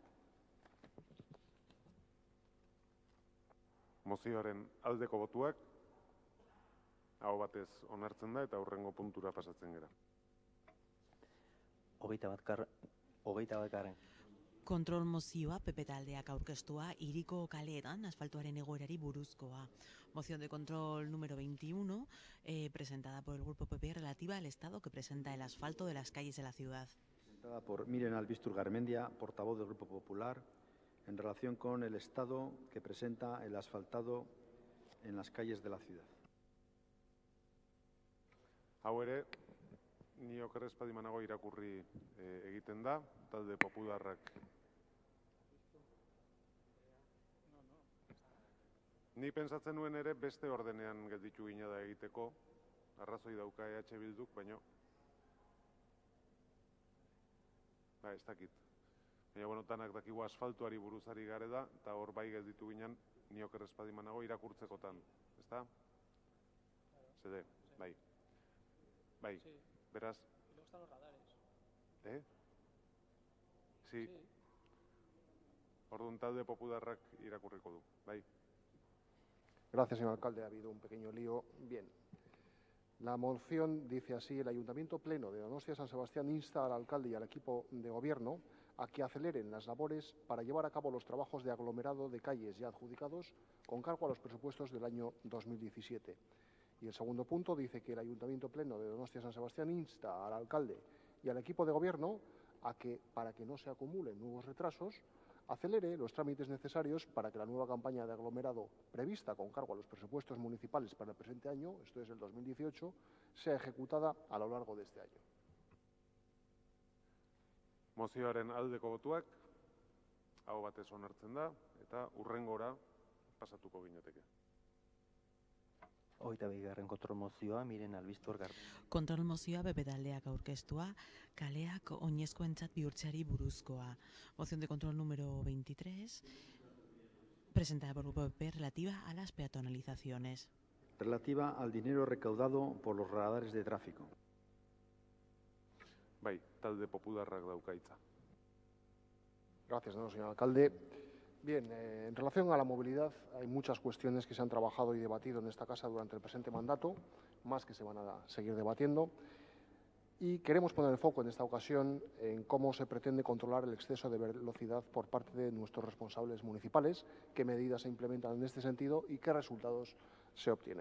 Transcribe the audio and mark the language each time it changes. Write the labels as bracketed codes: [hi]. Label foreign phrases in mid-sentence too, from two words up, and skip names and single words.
[eu] Mozioaren aldeko botuak, aho batez onartzen da eta hurrengo puntura pasatzen gara. Hogeita batgarren. Kontrol mozioa PP taldeak aurkeztua hiriko kaleetan asfaltoaren egoerari buruzkoa. [es] Moción de control número 21, presentada por el Grupo PP, relativa al estado que presenta el asfalto de las calles de la ciudad. Presentada por Miren Albistur Garmendia, portavoz del Grupo Popular, en relación con el estado que presenta el asfaltado en las calles de la ciudad. [eu] Hau ere, ni oker ez badimanago irakurri egiten da, talde popularrak. Ni pentsatzen nuen ere beste ordenean gelditu gina da egiteko, arrazoi dauka EH Bilduk, baino ez dakit. Baina, bueno, tanak dakigu asfaltuari buruzari gare da, eta hor bai gelditu ginen, ni oker ez badimanago irakurtzekotan, ezta? Zede, bai. Bai, beraz. [es] Y luego están los radares. Sí. [eu] Orduan talde popularrak irakurriko du, bai. [es] Gracias, señor alcalde. Ha habido un pequeño lío. Bien. La moción dice así: el Ayuntamiento Pleno de Donostia San Sebastián insta al alcalde y al equipo de gobierno a que aceleren las labores para llevar a cabo los trabajos de aglomerado de calles ya adjudicados con cargo a los presupuestos del año 2017. Y el segundo punto dice que el Ayuntamiento Pleno de Donostia San Sebastián insta al alcalde y al equipo de gobierno a que, para que no se acumulen nuevos retrasos, acelere los trámites necesarios para que la nueva campaña de aglomerado prevista con cargo a los presupuestos municipales para el presente año, esto es el 2018, sea ejecutada a lo largo de este año. [eu] Mozioaren aldeko botuak, aho batez onartzen da, eta hurrengora pasatuko ginateke. Hogeita bigarren kontrol mozioa, Miren Albistur Garmendia. Kontrol mozioa PP taldeak aurkeztua, kaleak oinezkoentzat bihurtzeari buruzkoa. [es] Moción de control número 23, presentada por el Grupo PP, relativa a las peatonalizaciones. Relativa al dinero recaudado por los radares de tráfico. [eu] Bai, talde popularrak dauka hitza. [es] Gracias, señor alcalde. Bien, en relación a la movilidad, hay muchas cuestiones que se han trabajado y debatido en esta casa durante el presente mandato, más que se van a seguir debatiendo, y queremos poner el foco en esta ocasión en cómo se pretende controlar el exceso de velocidad por parte de nuestros responsables municipales, qué medidas se implementan en este sentido y qué resultados se obtienen.